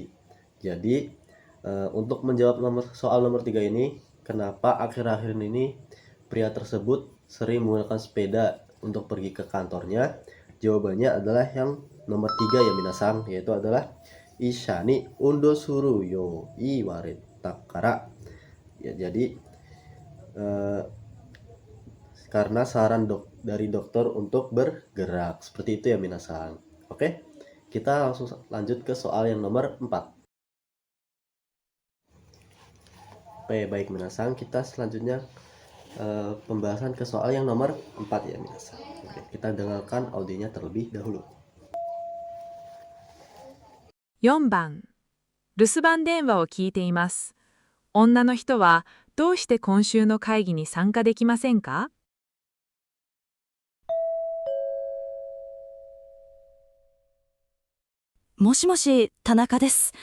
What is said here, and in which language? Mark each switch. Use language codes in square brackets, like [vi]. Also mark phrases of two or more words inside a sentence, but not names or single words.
[id] Jadi untuk menjawab soal nomor 3 ini, kenapa akhir-akhir ini pria tersebut sering menggunakan sepeda untuk pergi ke kantornya? Jawabannya adalah yang nomor 3 ya minasang, yaitu adalah [ja] 医者に運動するよう言われたから. [id] Ya, jadi karena saran dari dokter untuk bergerak. Seperti itu ya minasang. Oke, kita langsung lanjut ke soal yang nomor 4. Oke, baik minasang, kita selanjutnya pembahasan ke soal yang nomor 4 ya minasang. Oke, kita dengarkan audionya terlebih dahulu. [ja] 4 番、留守番電話を聞いています。女の人はどうして今週の会議に参加できませんか？もしもし、田中です。